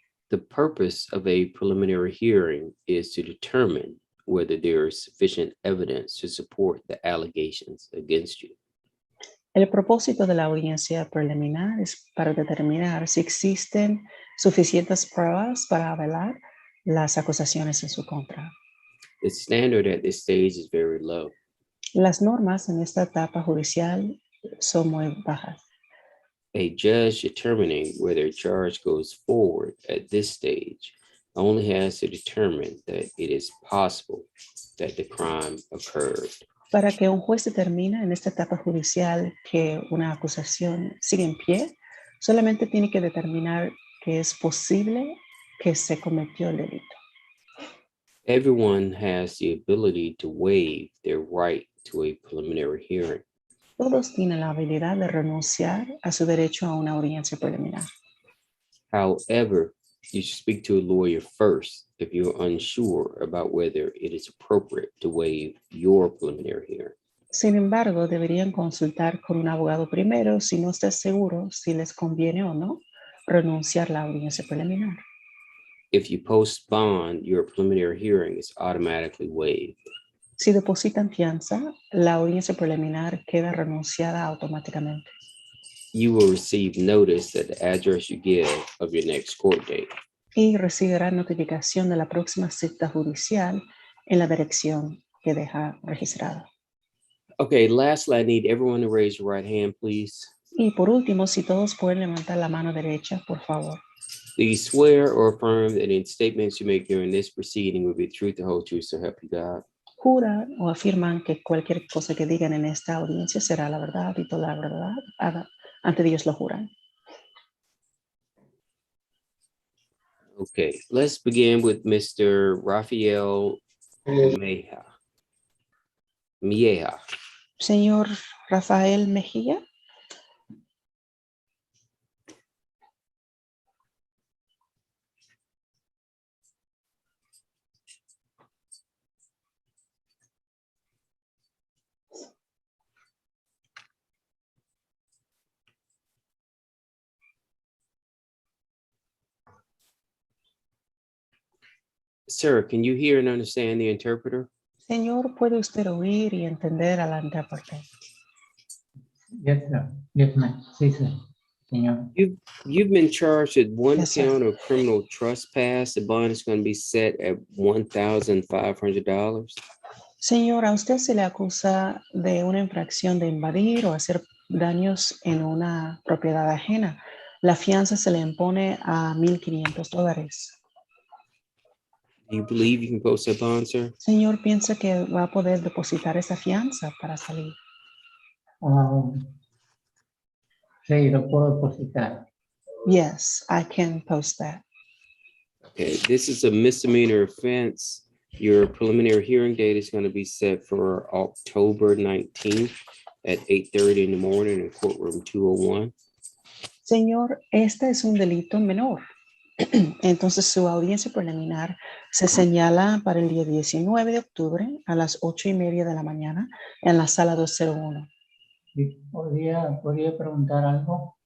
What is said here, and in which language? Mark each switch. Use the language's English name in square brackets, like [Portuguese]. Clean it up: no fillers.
[English] The purpose of a preliminary hearing is to determine whether there is sufficient evidence to support the allegations against you. [Spanish] El propósito de la audiencia preliminar es para determinar si existen suficientes pruebas para avalar las acusaciones en su contra. [English] The standard at this stage is very low. [Spanish] Las normas en esta etapa judicial son muy bajas. [English] A judge determining whether a charge goes forward at this stage only has to determine that it is possible that the crime occurred. [Spanish] Para que un juez determine en esta etapa judicial que una acusación sigue en pie, solamente tiene que determinar que es posible que se cometió el delito. [English] Everyone has the ability to waive their right to a preliminary hearing. [Spanish] Todos tienen la habilidad de renunciar a su derecho a una audiencia preliminar. [English] However, you should speak to a lawyer first if you're unsure about whether it is appropriate to waive your preliminary hearing. [Spanish] Sin embargo, deberían consultar con un abogado primero si no están seguros si les conviene o no renunciar a la audiencia preliminar. [English] If you post bond, your preliminary hearing is automatically waived. [Spanish] Si depositan fianza, la audiencia preliminar queda renunciada automáticamente. [English] You will receive notice at the address you give of your next court date. [Spanish] Y recibirá notificación de la próxima cita judicial en la dirección que deja registrada. [English] Okay, lastly, I need everyone to raise your right hand, please. [Spanish] Y por último, si todos pueden levantar la mano derecha, por favor. [English] Do you swear or affirm that in statements you make during this proceeding will be the truth, the whole truth, so help you God? [Spanish] Juran o afirman que cualquier cosa que digan en esta audiencia será la verdad y toda la verdad. Ante Dios lo juran. [English] Okay, let's begin with Mr. Rafael Mieja. [Spanish] Señor Rafael Mejía. [English] Sir, can you hear and understand the interpreter? [Spanish] Señor, ¿puede usted oír y entender a la intérprete? [English] Yes, sir. Yes, ma'am. Sí, sir. Señor. You've been charged with one Yes, sir. count of criminal trespass. The bond is going to be set at $1,500. [Spanish] Señor, a usted se le acusa de una infracción de invadir o hacer daños en una propiedad ajena. La fianza se le impone a $1,500. [English] Do you believe you can post that bond, sir? [Spanish] Señor, ¿piensa que va a poder depositar esa fianza para salir? Sí, lo puedo depositar. [English] Yes, I can post that. Okay, this is a misdemeanor offense. Your preliminary hearing date is going to be set for October 19th at 8:30 in the morning in courtroom 201. [Spanish] Señor, este es un delito menor. Entonces su audiencia preliminar se señala para el día 19 de octubre a las 8:30 de la mañana en la sala 201. Sí, ¿Podría preguntar algo?